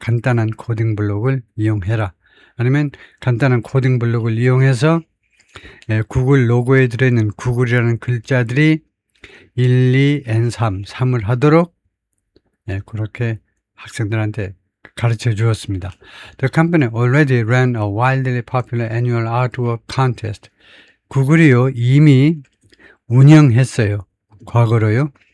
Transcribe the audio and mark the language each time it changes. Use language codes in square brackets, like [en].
[ko] 간단한 코딩 블록을 이용해라. 아니면 간단한 코딩 블록을 이용해서 구글 로고에 들어있는 구글이라는 글자들이 1, 2, N, 3을 하도록 그렇게 학생들한테 가르쳐 주었습니다. [en] The company already ran a wildly popular annual artwork contest. [ko] 구글이요 이미 운영했어요. 과거로요.